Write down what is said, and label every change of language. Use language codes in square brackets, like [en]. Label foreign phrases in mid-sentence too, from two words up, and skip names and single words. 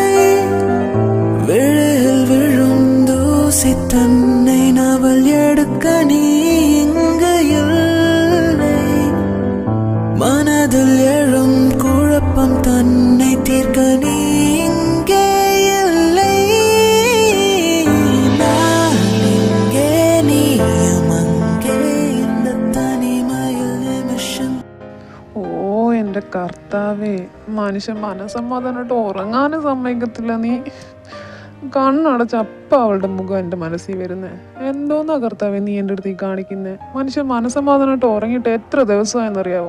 [ta] விழில் விழும் தூசி தன்னை நவல் எடுக்க நீ இங்கு இல்லை. மனதில் எழும் குழப்பம் தன்னை தீர்க்க நீ இங்கே இல்லை. நான் இங்கே நீயும் அங்கே இந்த [ml] തനിമയിൽ നിമിഷം. ഓ എൻ്റെ കർത്താവേ, മനുഷ്യൻ മനസ്സമാധാനമായിട്ട് ഉറങ്ങാനും സമ്മതിക്കത്തില്ല. നീ കണ്ണടച്ച അപ്പ അവളുടെ മുഖം എൻ്റെ മനസ്സിൽ വരുന്നേ. എന്തോന്നാ കർത്താവേ നീ എൻ്റെ അടുത്ത് കാണിക്കുന്നേ? മനുഷ്യൻ മനസ്സമാധാനമായിട്ട് ഉറങ്ങിയിട്ട് എത്ര ദിവസമായെന്നറിയാവോ?